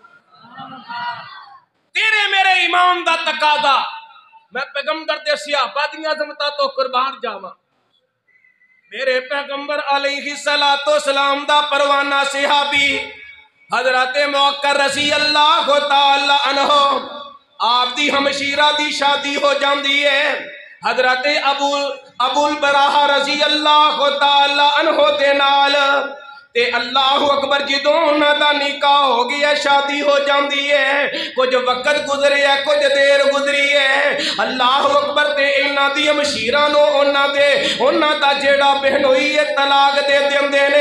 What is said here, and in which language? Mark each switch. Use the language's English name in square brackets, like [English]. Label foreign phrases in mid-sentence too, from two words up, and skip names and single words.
[Punjabi] تیرے میرے امام دا تقاضا میں پیغمبر دے صحابہ دی عظمتاں توں قربان جاواں. میرے پیغمبر [Arabic] عليه الصلاة والسلام [Punjabi] دا پروانہ صحابی حضرت مؤقر [Arabic] رضي الله تعالى عنه [Punjabi] آپ دی ہمشیرہ دی شادی ہو جاتی ہے حضرت ابوالبراہ [Arabic] رضي الله تعالى عنه [Punjabi] دے نال تے [Arabic] الله أكبر [Punjabi] جدوں اونہاں دا نکاح ہو گیا شادی ہو جاتی ہے کجھ وقت گزرے ہے کجھ دیر گزری ہے [Arabic] الله أكبر [Punjabi] تے اینہاں دی مشیراں نوں اونہاں دا جیہڑا بہنوئی ہے طلاق دے دیندے نے.